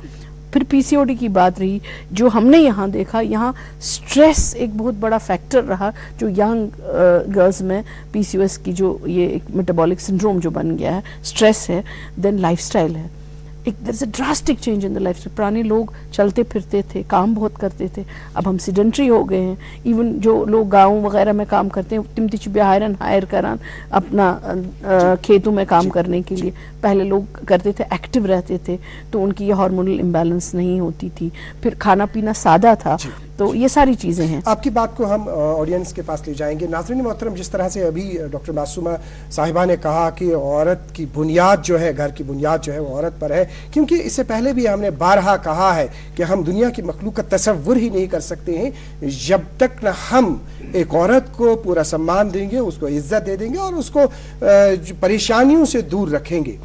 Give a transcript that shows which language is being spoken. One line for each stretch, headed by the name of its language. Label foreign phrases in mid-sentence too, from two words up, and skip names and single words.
Hindi: फिर PCOD की बात रही, जो हमने यहाँ देखा, यहाँ स्ट्रेस एक बहुत बड़ा फैक्टर रहा जो यंग गर्ल्स में PCOS की जो ये एक मेटाबॉलिक सिंड्रोम जो बन गया है, स्ट्रेस है। देन लाइफस्टाइल है, एक
English: there is a drastic change in the lifestyle.
Hindi: पुराने लोग चलते फिरते थे, काम बहुत करते थे, अब हम सीडेंट्री हो गए हैं। इवन जो लोग गाँव वगैरह में काम करते हैं,
Kashmiri: तिम तिच हायर करान
Hindi: अपना खेतों में काम करने के लिए, पहले लोग करते थे, एक्टिव रहते थे, तो उनकी ये हार्मोनल इम्बैलेंस नहीं होती थी। फिर खाना पीना सादा था, तो ये सारी चीज़ें हैं। आपकी बात को हम ऑडियंस के पास ले जाएंगे। नाज़रीन मोहतरम, जिस तरह से अभी डॉक्टर मासूमा साहिबा ने कहा कि औरत की बुनियाद जो है, घर की बुनियाद जो है वो औरत पर है, क्योंकि इससे पहले भी हमने बारहा कहा है कि हम दुनिया की मखलूक का तसव्वुर ही नहीं कर सकते हैं जब तक न हम एक औरत को पूरा सम्मान देंगे, उसको इज्जत दे देंगे और उसको परेशानियों से दूर रखेंगे।